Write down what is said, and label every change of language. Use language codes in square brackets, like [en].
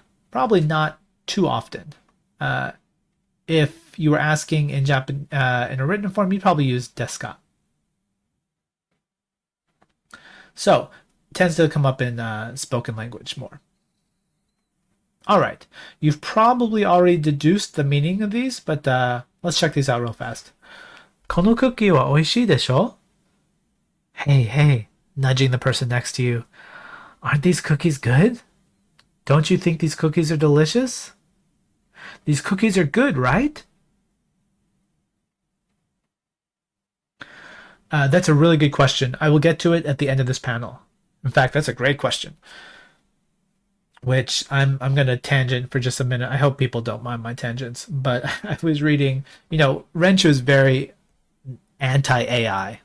[en] Probably not too often. If you were asking in a written form, you'd probably use [ja] ですか. [en] So, it tends to come up in spoken language more. All right, you've probably already deduced the meaning of these, but let's check these out real fast. [ja] このクッキーは美味しいでしょ? [en] Hey, nudging the person next to you. Aren't these cookies good? Don't you think these cookies are delicious? These cookies are good, right? That's a really good question. I will get to it at the end of this panel. In fact, that's a great question, which I'm going to tangent for just a minute. I hope people don't mind my tangents, but I was reading, Renshu is very anti AI.